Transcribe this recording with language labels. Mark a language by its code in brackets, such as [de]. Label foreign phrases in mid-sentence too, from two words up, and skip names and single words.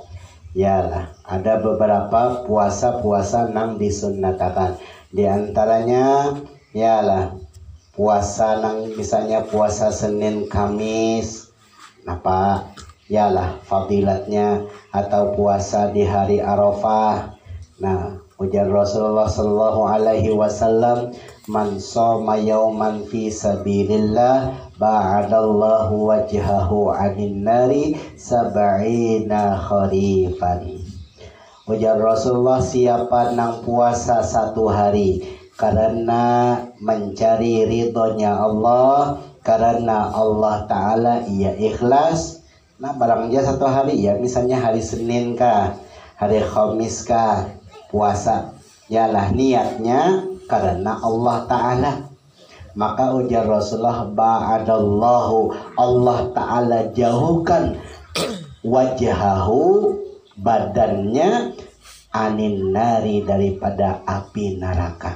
[bjn] Yalah, ada beberapa puasa nang disunnatakan. Di antaranya yalah puasa nang misalnya puasa Senin Kamis, apa yalah fadilatnya, atau puasa di hari Arafah. Nah ujar [ar] رسول الله صلى الله عليه وسلم من صام يوما في سبيل الله باعد الله وجهه عن النار سبعين خريفا. [bjn] Ujar Rasulullah, siapa nang puasa satu hari karena mencari ridhonya Allah, karena Allah Ta'ala ia ikhlas. Nah barangnya satu hari ya, misalnya hari Senin kah, hari Khamis kah puasa, yalah niatnya karena Allah Ta'ala, maka ujar Rasulullah ba'adallahu, Allah Ta'ala jauhkan wajhahu, badannya, [ar] عن النار, [bjn] daripada api neraka.